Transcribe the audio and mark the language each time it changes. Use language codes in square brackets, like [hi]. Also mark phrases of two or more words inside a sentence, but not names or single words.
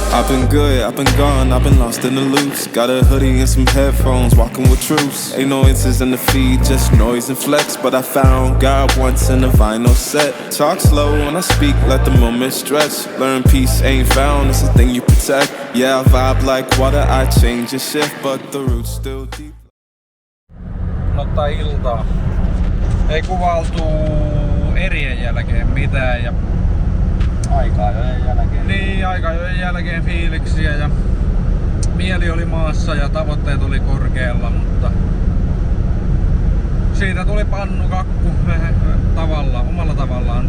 [en] I've been good, I've been gone, I've been lost in the loops. Got a hoodie and some headphones, walking with troops. Ain't no inches in the feed, just noise and flex. But I found God once in a vinyl set. Talk slow when I speak, let the moment stretch. Learn peace ain't found, it's a thing you protect. Yeah, I vibe like water, I change and shift, but the roots still deep. [fi] Ottaa iltaa. Ei kuvailtu erien jälkeen mitään ja Aika-ajojen jälkeen. niin aika-ajojen jälkeen fiiliksiä ja mieli oli maassa ja tavoitteet oli korkealla, mutta siitä tuli pannukakku omalla tavallaan.